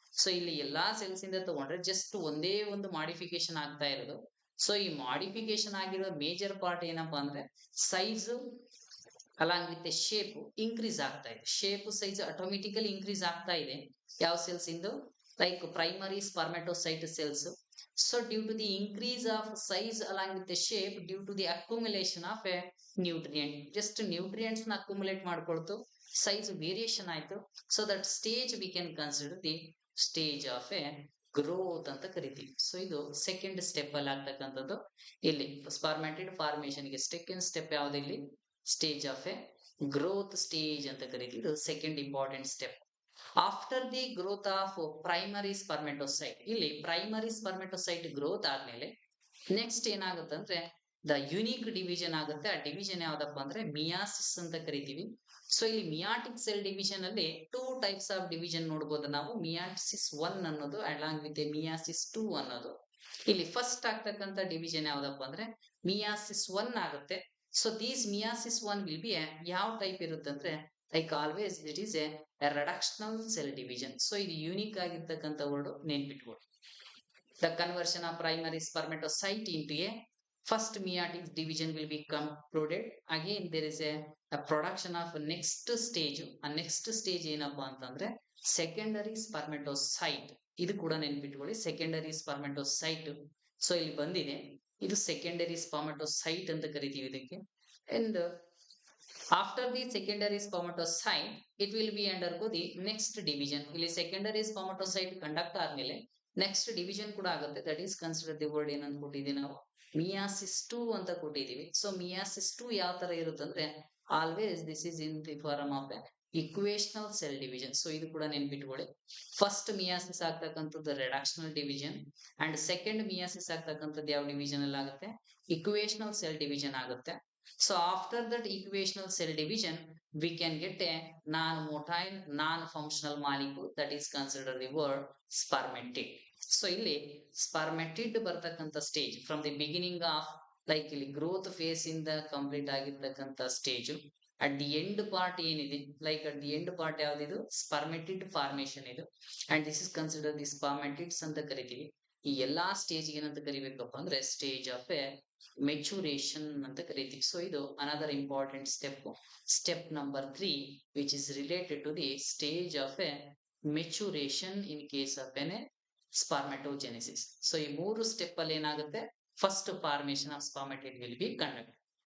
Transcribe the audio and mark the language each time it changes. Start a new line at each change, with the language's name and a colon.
Kannada: So ಇಲ್ಲಿ ಎಲ್ಲಾ cells ಇಂದ ತಗೊಂಡ್ರೆ ಜಸ್ಟ್ ಒಂದೇ ಒಂದು ಮಾಡಿಫಿಕೇಶನ್ ಆಗ್ತಾ ಇರೋದು. ಸೊ ಈ ಮಾಡಿಫಿಕೇಶನ್ ಆಗಿರೋ ಮೇಜರ್ ಪಾರ್ಟ್ ಏನಪ್ಪಾ ಅಂದ್ರೆ size along with shape increase ಆಗ್ತಾ ಇದೆ. ಶೇಪ್ ಸೈಜ್ ಆಟೋಮೆಟಿಕಲಿ ಇನ್ಕ್ರೀಸ್ ಆಗ್ತಾ ಇದೆ. ಯಾವ cells into? Primary ಸ್ಪರ್ಮೆಟೋಸೈಟ್ cells.
English: So due to the increase of size along with the shape, due to the accumulation of a nutrient, just nutrients na accumulate ಮಾಡ್ಕೊಳ್ತು, size variation ಆಯ್ತು. So that stage we can consider the stage of a growth ಅಂತ ಕರಿತೀವಿ.
Kannada: So ಇದು second step ಅಲ್ಲಿ ಆಗ್ತಕ್ಕಂಥದ್ದು. ಇಲ್ಲಿ ಸ್ಪರ್ಮೆಟಿಡ್ formation ಗೆ second step ಯಾವ್ದು? ಇಲ್ಲಿ stage of A growth stage ಅಂತ ಕರಿತೀವಿ. ಇದು second important step. After the growth of primary ಸ್ಪರ್ಮೆಟೋಸೈಟ್, ಇಲ್ಲಿ ಪ್ರೈಮರಿ ಸ್ಪರ್ಮೆಟೋಸೈಟ್ ಗ್ರೋತ್ ಆದ್ಮೇಲೆ ನೆಕ್ಸ್ಟ್ ಏನಾಗುತ್ತಂದ್ರೆ ದ ಯುನಿಕ್ ಡಿವಿಷನ್ ಆಗುತ್ತೆ. ಆ ಡಿವಿಷನ್ ಯಾವ್ದಪ್ಪ ಅಂದ್ರೆ ಮಿಯಾಸಿಸ್ ಅಂತ ಕರಿತೀವಿ. ಸೊ ಇಲ್ಲಿ ಮಿಯಾಟಿಕ್ ಸೆಲ್ ಡಿವಿಷನ್ ಅಲ್ಲಿ ಟೂ ಟೈಪ್ಸ್ ಆಫ್ ಡಿವಿಷನ್ ನೋಡಬಹುದು ನಾವು. ಮಿಯಾಸಿಸ್ 1 ಅನ್ನೋದು ಅಲಾಂಗ್ ವಿತ್ ಮಿಯಾಸಿಸ್ 2 ಅನ್ನೋದು. ಇಲ್ಲಿ ಫಸ್ಟ್ ಆಗ್ತಕ್ಕಂಥ ಡಿವಿಷನ್ ಯಾವ್ದಪ್ಪ ಅಂದ್ರೆ ಮಿಯಾಸಿಸ್ 1 ಆಗುತ್ತೆ. So these meiosis 1 will be ಯಾವ ಟೈಪ್ ಇರುತ್ತೆ ಅಂದ್ರೆ
English: always it is a reductional cell division.
Kannada: So ಇದು ಯೂನಿಕ್ ಆಗಿರ್ತಕ್ಕಂಥ ವರ್ಡ್ ನೆನ್ಪಿಟ್ಕೊಳ್ಳಿ.
English: The conversion of primary spermatocyte into a first meiotic division will be concluded. Again there is a production of next stage.
Kannada: A next stage ಏನಪ್ಪಾ ಅಂತಂದ್ರೆ secondary ಸ್ಪರ್ಮೆಟೋಸೈಟ್. ಇದು ಕೂಡ ನೆನ್ಪಿಟ್ಕೊಳ್ಳಿ, secondary ಸ್ಪರ್ಮೆಟೋಸೈಟ್. So ಇಲ್ಲಿ ಬಂದಿದೆ, ಇದು ಸೆಕೆಂಡರಿ ಸ್ಪರ್ಮೆಟೋಸೈಟ್ ಅಂತ ಕರಿತೀವಿ ಇದಕ್ಕೆ.
English: And after the secondary spermatocyte it will be undergo the next division.
Kannada: ಇಲ್ಲಿ secondary spermatocyte conduct ಆದ್ಮೇಲೆ ನೆಕ್ಸ್ಟ್ ಡಿವಿಷನ್ ಕೂಡ ಆಗುತ್ತೆ. That is consider the word ಏನಂತ ಕೊಟ್ಟಿದ್ದೀವಿ ನಾವು ಮಿಯಾಸಿಸ್ 2 ಅಂತ ಕೊಟ್ಟಿದ್ದೀವಿ. ಸೊ ಮಿಯಾಸಿಸ್ 2 ಯಾವ ತರ ಇರುತ್ತಂದ್ರೆ
English: Always this is in the form of equational cell division.
Kannada: So ಇದು ಕೂಡ ನೆನ್ಪಿಟ್ಕೊಳ್ಳಿ. ಫಸ್ಟ್ ಮಿಯಾಸಿಸ್ ಆಗ್ತಕ್ಕಂಥದ್ದು ರೆಡಕ್ಷನಲ್ ಡಿವಿಷನ್ ಅಂಡ್ ಸೆಕೆಂಡ್ ಮಿಯಾಸಿಸ್ ಆಗ್ತಕ್ಕಂಥದ್ದು ಯಾವ ಡಿವಿಷನ್ ಅಲ್ಲಿ ಆಗುತ್ತೆ? ಇಕ್ವೇಷನಲ್ ಸೆಲ್ ಡಿವಿಷನ್ ಆಗುತ್ತೆ.
English: So after that equational cell division, we can get a non-motile, non-functional molecule that is considered the word spermatid.
Kannada: So ಇಲ್ಲಿ spermatid ಬರ್ತಕ್ಕಂಥ stage from the beginning of ಇಲ್ಲಿ growth face ಇಂದ complete ಆಗಿರ್ತಕ್ಕಂಥ stage. At the end part ಏನಿದೆ at the end part ಯಾವ್ದಿದು? ಸ್ಪರ್ಮೆಟಿಡ್ formation ಇದು. And this is consider the ಸ್ಪರ್ಮೆಟಿಡ್ಸ್ ಅಂತ ಕರಿತೀವಿ. ಈ ಎಲ್ಲಾ ಸ್ಟೇಜ್ ಏನಂತ ಕರಿಬೇಕಪ್ಪ ಅಂದ್ರೆ ಸ್ಟೇಜ್ ಆಫ್ ಎ ಮೆಚುರೇಷನ್ ಅಂತ ಕರಿತೀವಿ.
English: So ಇದು another important step, step number 3 which is related to the stage of a maturation in case of an spermatogenesis.
Kannada: So ಈ ಮೂರು ಸ್ಟೆಪ್ ಅಲ್ಲಿ ಏನಾಗುತ್ತೆ?
English: first formation of spermatid will be conducted.